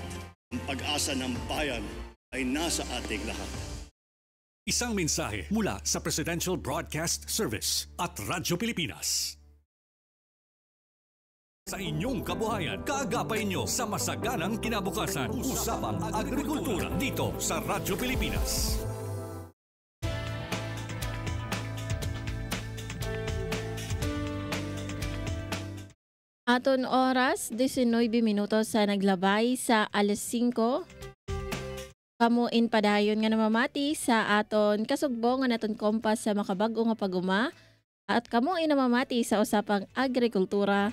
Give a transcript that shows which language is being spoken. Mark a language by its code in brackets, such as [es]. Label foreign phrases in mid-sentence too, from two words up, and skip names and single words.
[tl] Ang pag-asa ng bayan ay nasa ating lahat. Isang mensahe mula sa Presidential Broadcast Service at Radyo Pilipinas. Sa inyong kabuhayan, kaagapay nyo sa masaganang kinabukasan. Usapang agrikultura dito sa Radyo Pilipinas. [hil] Aton oras, 19 minutos sa naglabay sa 5:00. Kamuin padayon nga namamati sa aton kasugbo nga naton kompas sa makabag-o nga paguma at kamuin namamati sa usapang agrikultura.